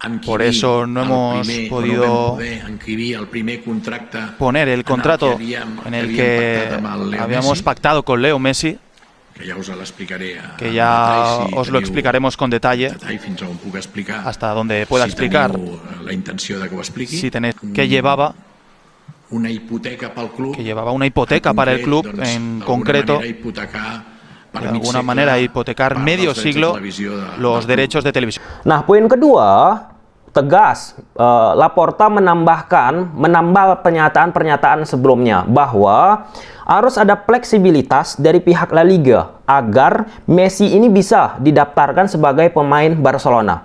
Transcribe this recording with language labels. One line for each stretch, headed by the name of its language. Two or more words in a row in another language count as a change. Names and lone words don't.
Spanish: Por eso no hemos podido poner el contrato en el que habíamos pactado con Leo Messi, que ya os lo explicaremos con detalle, hasta donde pueda explicar, si tenéis, que llevaba una hipoteca para el club, en concreto, de alguna manera hipotecar medio siglo los derechos de televisión.
Indonesian: Nah, poin kedua, tegas Laporta menambah pernyataan sebelumnya bahwa harus ada fleksibilitas dari pihak La Liga agar Messi ini bisa didaftarkan sebagai pemain Barcelona.